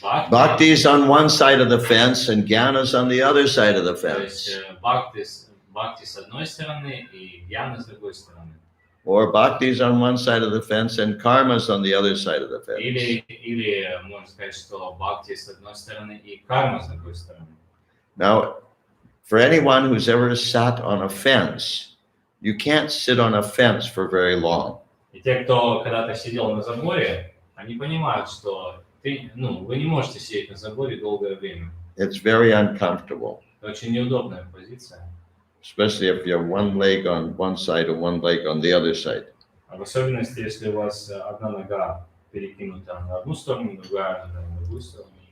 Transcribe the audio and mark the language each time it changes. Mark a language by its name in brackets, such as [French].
[English] Bhakti is on one side of the fence and Jnana is on the other side of the [Russian] То есть [English] fence. [Russian] Бхакти с одной стороны и Гьяна с другой стороны. [English] Or Bhakti is on one side of the fence and Karma is on the other side of the fence. [Russian] Или можно сказать, что Бхакти с одной стороны и Карма с другой стороны. [English] Now, for anyone who's ever sat on a fence, you can't sit on a fence for very long. [Russian] И те, кто когда-то сидел на заборе, они понимают, что вы не можете сидеть на заборе долгое время. [English] It's very uncomfortable. [Russian] Это очень неудобная позиция. [English] Especially if you have one leg on one side and one leg on the other side. [Russian] В особенности, если у вас одна нога перекинута на одну сторону, другая на другую сторону.